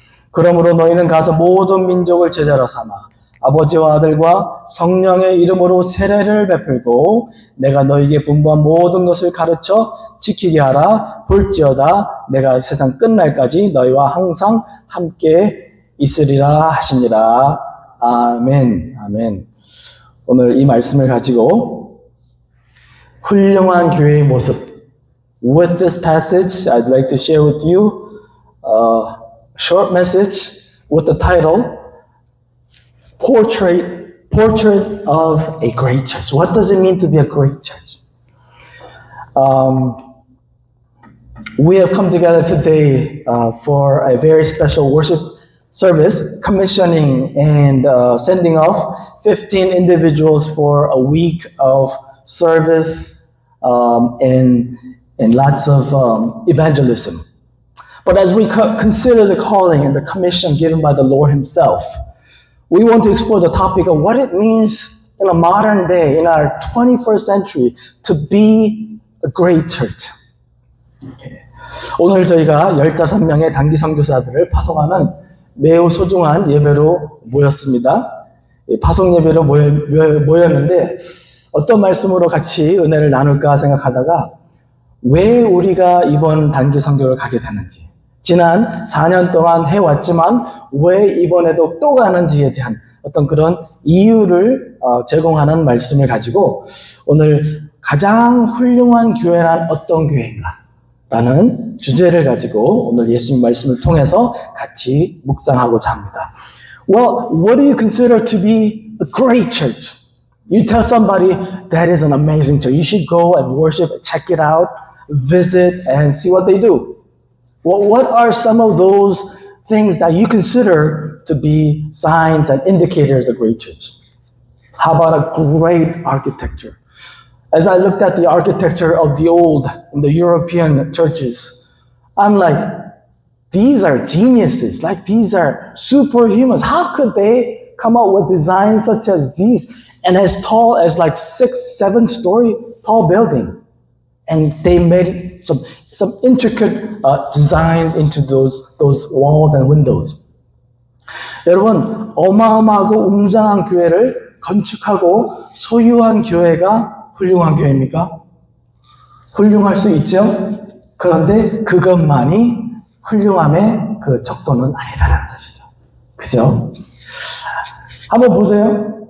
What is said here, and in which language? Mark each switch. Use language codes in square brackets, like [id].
[ko] 그러므로 너희는 가서 모든 민족을 제자로 삼아 아버지와 아들과 성령의 이름으로 세례를 베풀고 내가 너희에게 분부한 모든 것을 가르쳐 지키게 하라. 볼지어다 내가 세상 끝날까지 너희와 항상 함께 있으리라 하시니라. 아멘. 아멘. 오늘 이 말씀을 가지고 훌륭한 교회의 모습, [en] with this passage, I'd like to share with you a short message with the title, Portrait of a Great Church. What does it mean to be a great church? We have come together today for a very special worship service, commissioning and sending off 15 individuals for a week of service and lots of evangelism. But as we consider the calling and the commission given by the Lord Himself, we want to explore the topic of what it means in a modern day, in our 21st century, to be a great church. Okay. [ko] 오늘 저희가 15명의 단기 선교사들을 파송하는 매우 소중한 예배로 모였습니다. 파송 예배로 모였는데 어떤 말씀으로 같이 은혜를 나눌까 생각하다가 왜 우리가 이번 단기 선교를 가게 되는지, 지난 4년 동안 해왔지만 왜 이번에도 또 가는지에 대한 어떤 그런 이유를 제공하는 말씀을 가지고 오늘 가장 훌륭한 교회란 어떤 교회인가 라는 주제를 가지고 오늘 예수님 말씀을 통해서 같이 묵상하고자 합니다. [en] Well, what do you consider to be a great church? You tell somebody that is an amazing church. You should go and worship, check it out, visit and see what they do. Well, what are some of those things that you consider to be signs and indicators of a great church? How about a great architecture? As I looked at the architecture of the old in the European churches, I'm like, these are geniuses, like these are superhumans. How could they come up with designs such as these and as tall as like 6-7 story tall building? And they made some intricate designs into those walls and windows. [ko] 여러분, 어마어마하고 웅장한 교회를 건축하고 소유한 교회가 훌륭한 교회입니까? 훌륭할 수 있죠? 그런데 그것만이 훌륭함의 그 척도는 아니다라는 것이죠. 그죠? 한번 보세요.